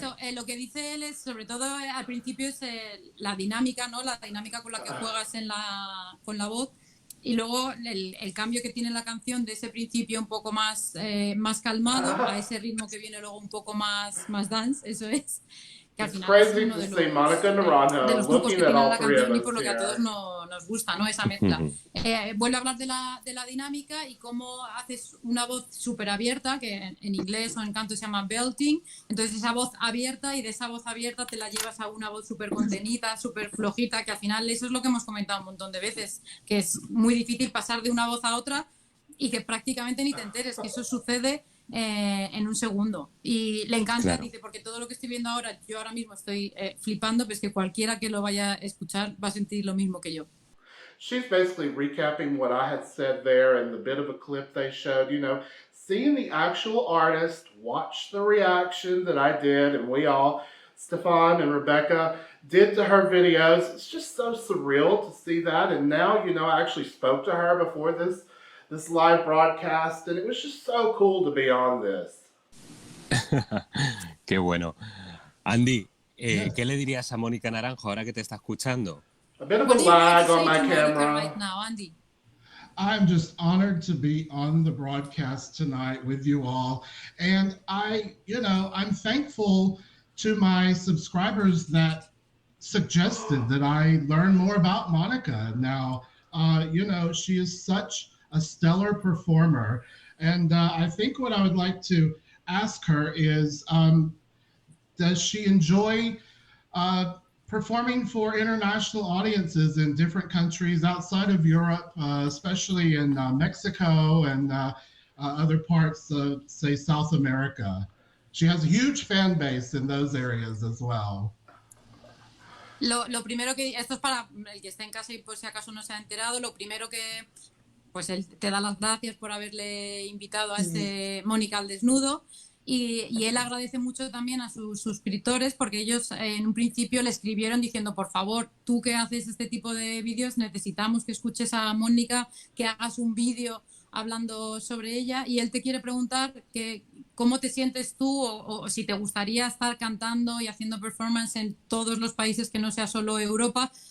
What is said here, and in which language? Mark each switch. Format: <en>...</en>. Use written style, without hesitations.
<es>So, lo que dice él es, sobre todo al principio, es la dinámica, ¿no? La dinámica con la que juegas con la voz, y luego el cambio que tiene la canción de ese principio un poco más calmado a ese ritmo que viene luego un poco más dance, eso es.</es> <en>It's crazy to see Monica Naranjo looking at all three of us.</en> <es>Y por lo que a todos nos gusta, ¿no? Esa mezcla. Vuelvo a hablar de la dinámica y cómo haces una voz súper abierta, que en inglés o en canto se llama belting. Entonces esa voz abierta, y de esa voz abierta te la llevas a una voz súper contenida, súper flojita, que al final eso es lo que hemos comentado un montón de veces, que es muy difícil pasar de una voz a otra y que prácticamente ni te enteres, que eso sucede en un segundo. Y le encanta, claro. Dice, porque todo lo que estoy viendo ahora, yo ahora mismo estoy flipando, pero es que cualquiera que lo vaya a escuchar va a sentir lo mismo que yo.</es> <en>She's basically recapping what I had said there and the bit of a clip they showed. Seeing the actual artist watch the reaction that I did, and we all, Stefan and Rebecca, did to her videos. It's just so surreal to see that. And now, I actually spoke to her before this live broadcast, and it was just so cool to be on this.</en> <es>Qué bueno. Andy, ¿qué le dirías a Mónica Naranjo ahora que te está escuchando?</es> <en>A bit of a lag on my camera. Right now, Andy? I'm just honored to be on the broadcast tonight with you all. And I'm thankful to my subscribers that suggested that I learn more about Monica. Now, she is such a stellar performer. And I think what I would like to ask her is, does she enjoy uh, performing for international audiences in different countries outside of Europe, especially in Mexico and other parts of, say, South America? She has a huge fan base in those areas as well.</en> <es>Lo primero que, esto es para el que esté en casa y por si acaso no se ha enterado, lo primero que, pues él te da las gracias por haberle invitado a este Mónica al desnudo y él agradece mucho también a sus suscriptores porque ellos en un principio le escribieron diciendo, por favor, tú que haces este tipo de vídeos necesitamos que escuches a Mónica, que hagas un vídeo hablando sobre ella y él te quiere preguntar que cómo te sientes tú o si te gustaría estar cantando y haciendo performance en todos los países que no sea solo Europa.</es>